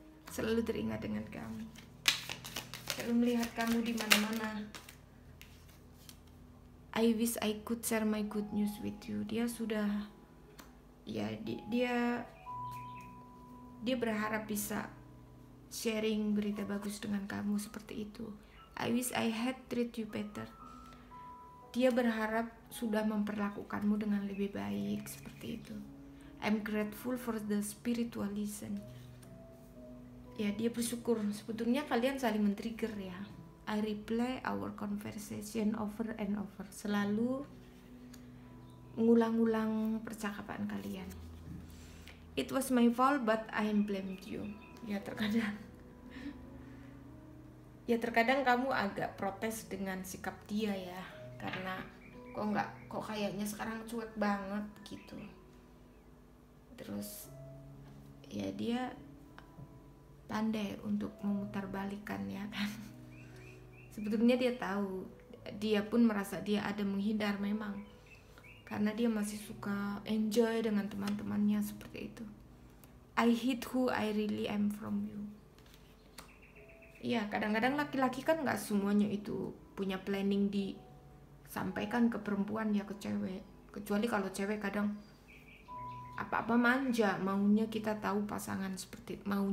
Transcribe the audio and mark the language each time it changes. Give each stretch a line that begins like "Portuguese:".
Indonesian: Selalu teringat dengan kamu. Selalu melihat kamu di mana-mana.
English: I wish I could share my good news with you.
Indonesian: Dia sudah, ya dia berharap bisa sharing berita bagus dengan kamu seperti itu.
English: I wish I had treat you better.
Indonesian: Dia berharap sudah memperlakukanmu dengan lebih baik seperti itu.
English: I'm grateful for the spiritual lesson.
Indonesian: Ya, dia bersyukur. Sebetulnya kalian saling men-trigger ya.
English: I replay our conversation over and over.
Indonesian: Selalu ngulang-ulang percakapan kalian.
English: It was my fault but I blamed you.
Indonesian: Ya terkadang kamu agak protes dengan sikap dia ya, karena kok kayaknya sekarang cuek banget gitu. Terus ya dia pandai untuk memutarbalikkan ya kan. Sebetulnya dia tahu, dia pun merasa dia ada menghindar memang, karena dia masih suka enjoy dengan teman-temannya seperti itu.
English: I hid who I really am from you.
Indonesian: Iya, kadang-kadang laki-laki kan nggak semuanya itu punya planning disampaikan ke perempuan ya, ke cewek. Kecuali kalau cewek kadang apa-apa manja, maunya kita tahu pasangan seperti itu.